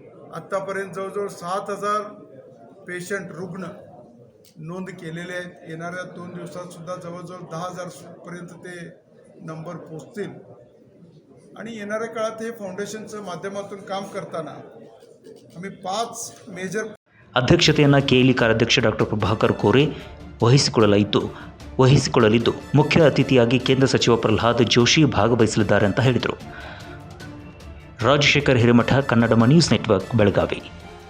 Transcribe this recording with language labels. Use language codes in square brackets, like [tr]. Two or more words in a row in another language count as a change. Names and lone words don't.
[mr] आत्तापर्यंत जवळजवळ 7,000 पेशंट रुग्ण नोंद केलेले आहेत. येणाऱ्या 2 दिवसातसुद्धा जवळजवळ 10,000पर्यंत ते नंबर पोचतील. आणि येणाऱ्या काळात हे फाउंडेशनच्या माध्यमातून काम करताना आम्ही 5 ಮೇಜರ್ [kn] ಅಧ್ಯಕ್ಷತೆಯನ್ನು ಕೆಎಲ್ಇ ಕಾರ್ಯಾಧ್ಯಕ್ಷ ಡಾಕ್ಟರ್ ಪ್ರಭಾಕರ್ ಕೋರೆ ವಹಿಸಿಕೊಳ್ಳಲಿದ್ದು ಮುಖ್ಯ ಅತಿಥಿಯಾಗಿ ಕೇಂದ್ರ ಸಚಿವ ಪ್ರಹ್ಲಾದ್ ಜೋಶಿ ಭಾಗವಹಿಸಲಿದ್ದಾರೆ ಅಂತ ಹೇಳಿದರು. ರಾಜಶೇಖರ್ ಹಿರೇಮಠ, ಕನ್ನಡಮ ನ್ಯೂಸ್ ನೆಟ್ವರ್ಕ್, ಬೆಳಗಾವಿ.